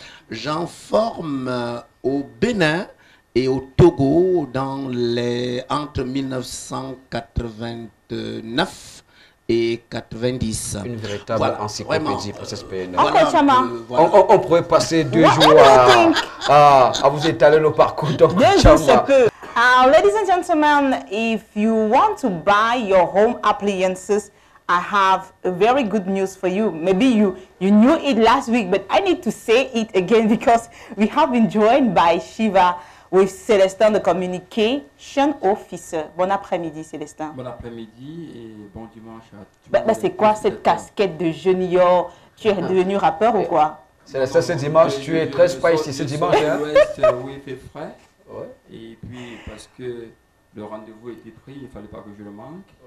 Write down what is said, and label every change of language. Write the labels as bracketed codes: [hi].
[fr] J'en forme au Bénin et au Togo entre 1989 et 90. Une véritable encyclopédie, princesse PNL. On pourrait passer 2 jours à vous étaler le parcours. Donc, [en] ladies and gentlemen, if you want to buy your home appliances, I have a very good news for you. Maybe you knew it last week, but I need to say it again because we have been joined by Shiva with Célestin, the Communication Officer. [fr] Bon après-midi, Célestin. Bon après-midi et bon dimanche à tous. C'est quoi cette casquette de junior? Tu es devenu rappeur ou quoi? Célestin, ce dimanche, tu es très spicy ce dimanche. Oui, il fait frais. Et puis, parce que le rendez-vous était pris, il ne fallait pas que je le manque.